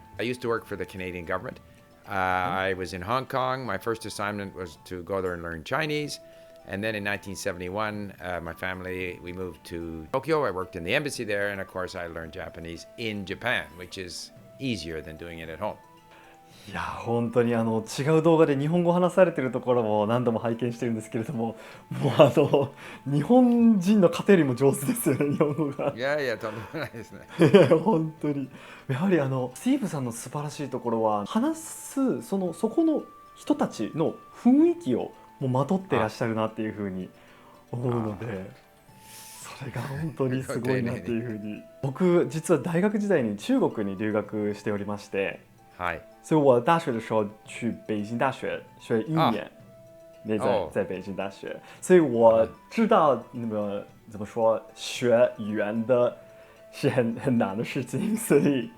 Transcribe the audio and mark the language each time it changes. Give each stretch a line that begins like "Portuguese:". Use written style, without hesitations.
English: I used to work for the Canadian government. I was in Hong Kong. My first assignment was to go there and learn Chinese. And then in 1971, my family, we moved to Tokyo. I worked in the embassy there. And of course, I learned Japanese in Japan, which is easier than doing it at home.
Japanese: いや本当に違う動画で日本語を話されているところも何度も拝見してるんですけれども、もう日本人の方よりも上手ですよね、日本語が。いやとんでもないですね。本当に。やはりスティーブさんの素晴らしいところは、話すそこの人たちの雰囲気をもうまとっていらっしゃるなっていうふうに思うので、それが本当にすごいなっていうふうに。僕実は大学時代に中国に留学しておりまして、はい。
Chinese: 所以我大学的时候去北京大学学1年，在北京大学，所以我知道那个怎么说学语言的是很难的事情，所以